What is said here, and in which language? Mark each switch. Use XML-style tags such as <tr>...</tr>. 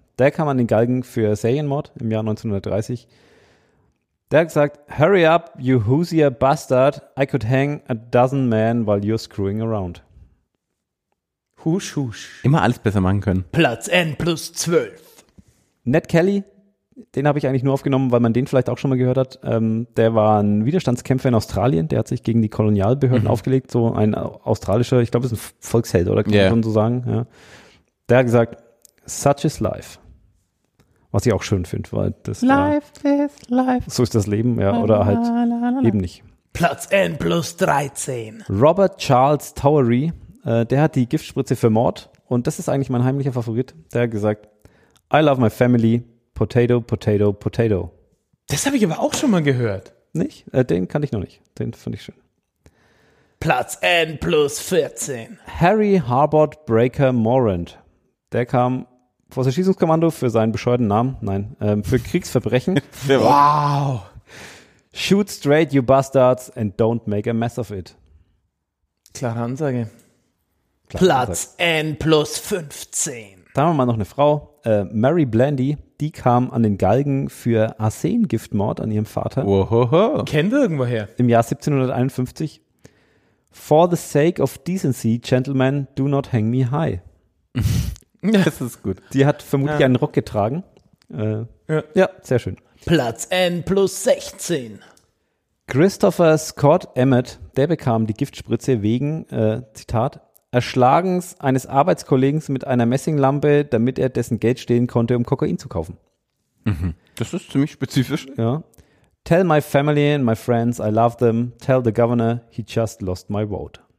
<de>Der kam an den Galgen für Serienmord im Jahr 1930. Der hat gesagt,</de> <en>hurry up, you hoosier bastard. I could hang a dozen men while you're screwing around.</en> <de>Husch, husch. Immer alles besser machen können. Platz N plus 12. Ned Kelly. Den habe ich eigentlich nur aufgenommen, weil man den vielleicht auch schon mal gehört hat. Der war ein Widerstandskämpfer in Australien. Der hat sich gegen die Kolonialbehörden aufgelegt. So ein australischer, ich glaube, ist ein Volksheld, oder kann man so sagen. Ja. Der hat gesagt,</de> <en>such is life.</en> <de>Was ich auch schön finde, weil das</de> <en>life is life.</en> <de>So ist das Leben, ja, oder halt eben nicht. Platz N plus 13. Robert Charles Towery, der hat die Giftspritze für Mord. Und das ist eigentlich mein heimlicher Favorit. Der hat gesagt,</de> <en>I love my family.</en> <de>Potato, Potato, Potato. Das habe ich aber auch schon mal gehört. Nicht? Den kannte ich noch nicht. Den finde ich schön. Platz N plus 14. Harry Harbord Breaker Morant. Der kam vor das Erschießungskommando für seinen bescheuerten Namen. Nein, für Kriegsverbrechen. Wow.</de> <en>Shoot straight, you bastards, and don't make a mess of it.</en> <de>Klare Ansage. Platz N plus 15. Da haben wir mal noch eine Frau, Mary Blandy, die kam an den Galgen für Arsengiftmord an ihrem Vater. Ohoho. Kennen wir irgendwoher? Im Jahr 1751.</de> <en>For the sake of decency, gentlemen, do not hang me high.</en> <de>Das ist gut. Die hat vermutlich einen Rock getragen. Ja, sehr schön. Platz N plus 16. Christopher Scott Emmett, der bekam die Giftspritze wegen, Zitat, Erschlagens eines Arbeitskollegen mit einer Messinglampe, damit er dessen Geld stehlen konnte, um Kokain zu kaufen. Mhm. Das ist ziemlich spezifisch. Ja.</de> <en>Tell my family and my friends I love them. Tell the governor he just lost my vote.</en>